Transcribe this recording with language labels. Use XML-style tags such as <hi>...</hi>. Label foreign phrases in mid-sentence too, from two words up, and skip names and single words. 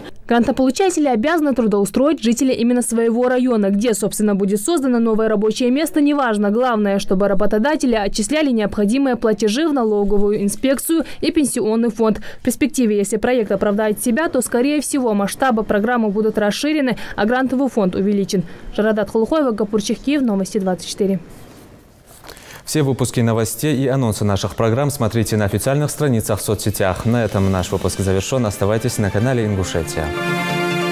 <ru>Грантополучатели обязаны трудоустроить жителей именно своего района. Где, собственно, будет создано новое рабочее место, неважно. Главное, чтобы работодатели отчисляли необходимые платежи в налоговую инспекцию и пенсионный фонд. В перспективе, если проект оправдает себя, то, скорее всего, масштабы программы будут расширены, а грантовый фонд увеличен. Жаридат Халухоева, Гапурчик, Киев, Новости 24. Все выпуски новостей и анонсы наших программ смотрите на официальных страницах в соцсетях. На этом наш выпуск завершен. Оставайтесь на канале Ингушетия.</ru>